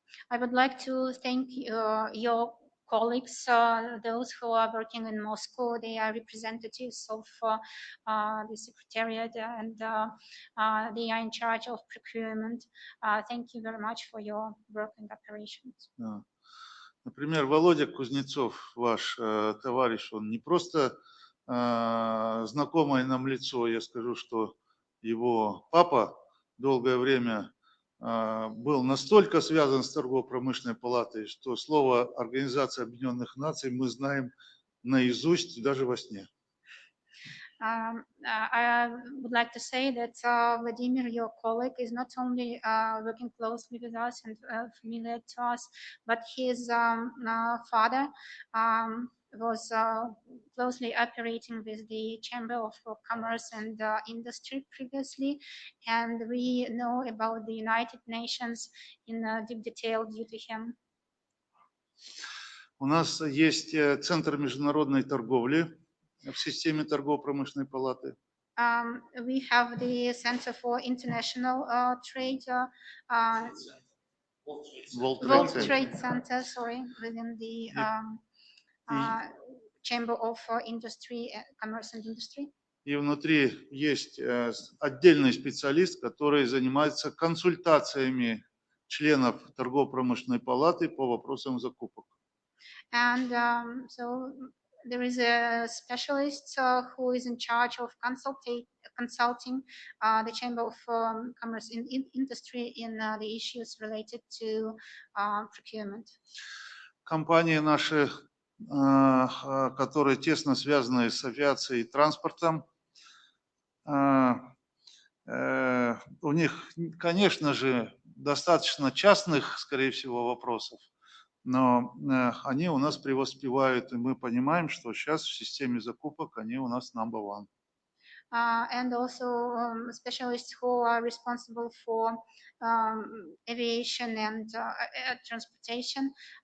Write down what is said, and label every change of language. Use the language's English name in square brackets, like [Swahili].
[English] I would like to thank your colleagues, those who are working in Moscow. They are representatives of the Secretariat, and they are in charge of procurement. Thank you very much for your work and operations. [Russian] Например, Володя Кузнецов, ваш товарищ, он не просто знакомое нам лицо. Я скажу, что его папа долгое время был настолько связан с торгово-промышленной палатой, что слово Организации Объединенных Наций мы знаем наизусть даже во сне. [English] I would like to say that Vladimir, your colleague, is not only working closely with us and familiar to us, but his father was closely operating with the Chamber of Commerce and Industry previously, and we know about the United Nations in deep detail due to him. [Russian] У нас есть Центр международной торговли в системе торгово-промышленной палаты. [English] We have the Center for International Trade, World Trade Center, sorry, within the Chamber of Industry, Commerce and Industry. [Russian] И внутри есть отдельный специалист, который занимается консультациями членов торгово-промышленной палаты по вопросам закупок. [English] And so there is a specialist who is in charge of consulting the Chamber of Commerce and Industry in the issues related to procurement. [Russian] Компании наши, которые тесно связаны с авиацией и транспортом, у них, конечно же, достаточно частных, скорее всего, вопросов, но они у нас преуспевают, и мы понимаем, что сейчас в системе закупок они у нас [English] number one. And also specialists who are responsible for aviation and transportation.